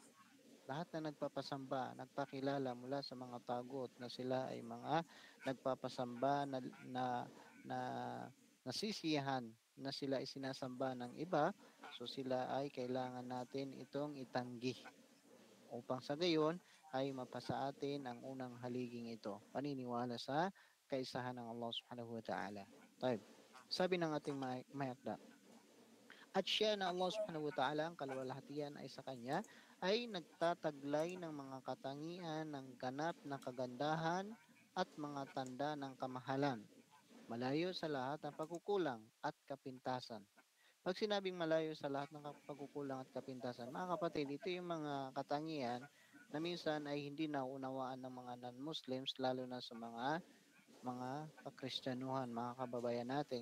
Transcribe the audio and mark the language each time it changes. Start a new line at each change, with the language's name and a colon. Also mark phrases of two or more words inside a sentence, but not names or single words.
Filipino: Lahat na nagpapasamba, nagpakilala mula sa mga tagot na sila ay mga nagpapasamba na nasisiyahan na sila ay sinasamba ng iba, so sila ay kailangan natin itong itanggi upang sa gayon ay mapasa atin ang unang haliging ito, paniniwala sa kaisahan ng Allah
Arabic: سبحانه وتعالى.
Filipino: Sabi ng ating mayakda, at siya na Allah
Arabic: سبحانه وتعالى,
Filipino: ang kaluwalhatian ay sa kanya, ay nagtataglay ng mga katangian ng ganap na kagandahan at mga tanda ng kamahalan, malayo sa lahat ng pagkukulang at kapintasan. Pag sinabing malayo sa lahat ng pagkukulang at kapintasan, mga kapatid, ito yung mga katangian na minsan ay hindi naunawaan ng mga non-Muslims, lalo na sa mga kakristyanuhan, mga kababayan natin.